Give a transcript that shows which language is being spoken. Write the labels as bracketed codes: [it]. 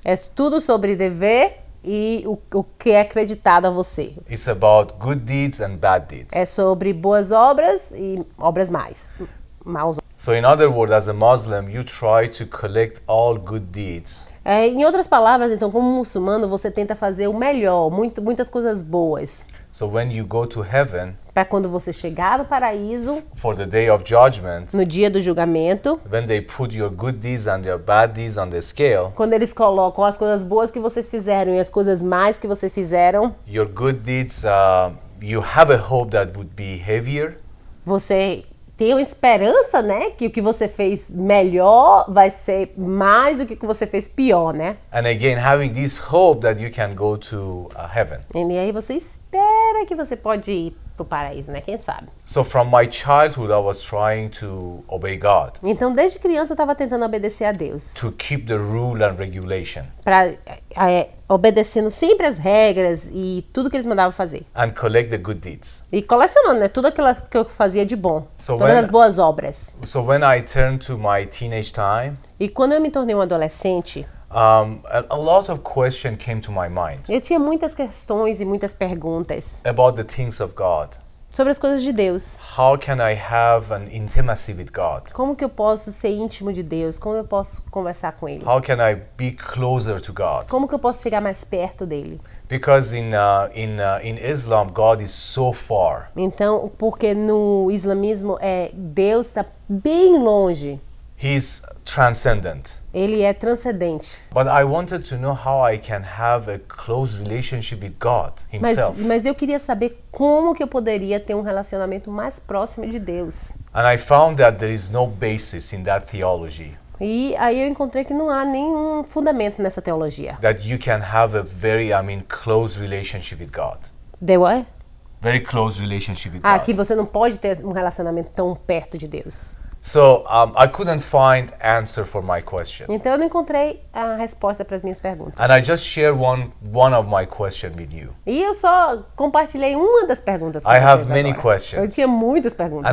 [pt] É tudo sobre dever e o que é acreditado a você. [en] It's about good deeds and bad deeds. [pt] É sobre boas obras e obras maus. [en] So in other words, as a Muslim, you try to collect all good deeds. [pt] Em outras palavras, então, como muçulmano, você tenta fazer o melhor, muitas coisas boas. [en] So when you go to heaven, [pt] para quando você chegar no paraíso, [en] for the day of judgment, [pt] no dia do julgamento, [en] when they put your good deeds and your bad deeds on the scale, [pt] quando eles colocam as coisas boas que vocês fizeram e as coisas más que vocês fizeram, [en] your good deeds, you have a hope that would be heavier. [pt] Você tem uma esperança, né, que o que você fez melhor vai ser mais do que o que você fez pior, né? [en] And again, having this hope that you can go to heaven. [pt] E aí você espera que você pode ir pro paraíso, né? Quem sabe? [en] So from my childhood, I was trying to obey God. [pt] Então, desde criança eu estava tentando obedecer a Deus. [en] To keep the rule and regulation. [pt] Para obedecendo sempre as regras e tudo que eles mandavam fazer. [en] And collect the good deeds. [pt] E colecionando, né? Tudo aquilo que eu fazia de bom. Todas as boas obras. [en] So when I turned to my teenage time. [pt] E quando eu me tornei um adolescente. [en] A lot of questions came to my mind. [pt] Eu tinha muitas questões e muitas perguntas. [en] About the things of God. [pt] Sobre as coisas de Deus. [en] How can I have an intimacy with God? [pt] Como que eu posso ser íntimo de Deus? Como eu posso conversar com Ele? [en] How can I be closer to God? [pt] Como que eu posso chegar mais perto dele? [en] Because in Islam, God is so far. [pt] Então, porque no islamismo Deus está bem longe. [en] He's transcendent. [pt] Ele é transcendente. [en] But I wanted to know how I can have a close relationship with God himself. [pt] Mas eu queria saber como que eu poderia ter um relacionamento mais próximo de Deus. [en] And I found that there is no basis in that theology. [pt] E aí eu encontrei que não há nenhum fundamento nessa teologia. [en] that you can have a very, close relationship with God. The what? Very close relationship with Ah, God. [pt] que você não pode ter um relacionamento tão perto de Deus. [en] So I couldn't find answer for my question. [pt] Então eu não encontrei a resposta para as minhas perguntas. [en] And I just share one of my question with you. [pt] E eu só compartilhei uma das perguntas com [en] I have [pt] vocês [en] many [pt] agora. [en] questions. [pt] Eu tinha muitas perguntas.